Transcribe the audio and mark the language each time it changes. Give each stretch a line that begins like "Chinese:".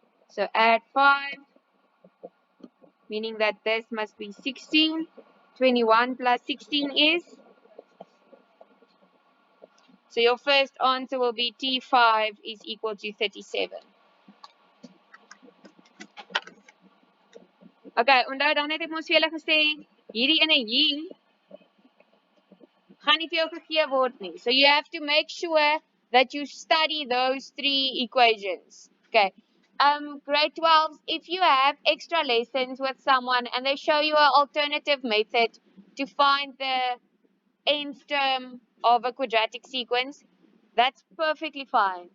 English: So add 5, meaning that this must be 16. 21 plus 16 is? So your first answer will be T5 is equal to 37.
Afrikaans: Okay, onthou dan het ek mos vir julle gesê, hierdie ene hier gaan nie vir jou gegee word nie.
English: So you have to make sure that you study those three equations. Okay. Grade 12, if you have extra lessons with someone and they show you an alternative method to find the nth term of a quadratic sequence, that's perfectly fine.